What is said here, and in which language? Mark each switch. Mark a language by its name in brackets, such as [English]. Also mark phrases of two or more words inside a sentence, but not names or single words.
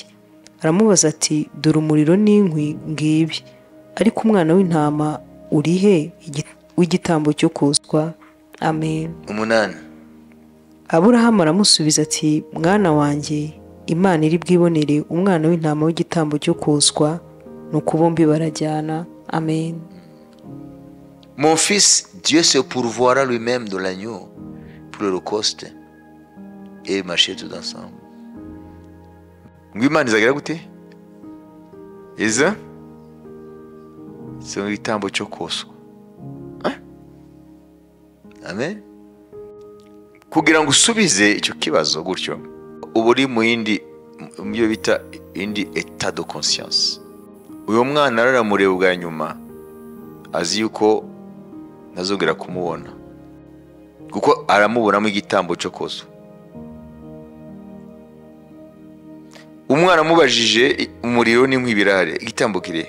[Kinyarwanda] Aramubaza ati dore umuriro n'inkwi ngibi, ariko umwana w'intama urihe w'igitambo cyo koswa? Amen. 8. Aburahamu aramusubiza ati mwana wanjye, Imana iri bwibonere umwana w'intama w'igitambo cyo koswa, nuko bombi barajyana. Amen. [French] Mon fils, Dieu se pourvoira lui-même de l'agneau pour l'holocauste et marcher tout ensemble. [Kinyarwanda] Ngwimana izagira gute? Iza so igitambo cyo koswa. Amen. Kugira ngo usubize icyo kibazo gutyo, ubu uri mu yindi myo bita indi [French] état de conscience. [Kinyarwanda] Uyo mwana araramureba bwa nyuma azi yuko nazongera kumubona, kuko aramubonamo igitambo cyo koswa. Umwana mubajije umuriro n'inkwi birare, igitambo kire?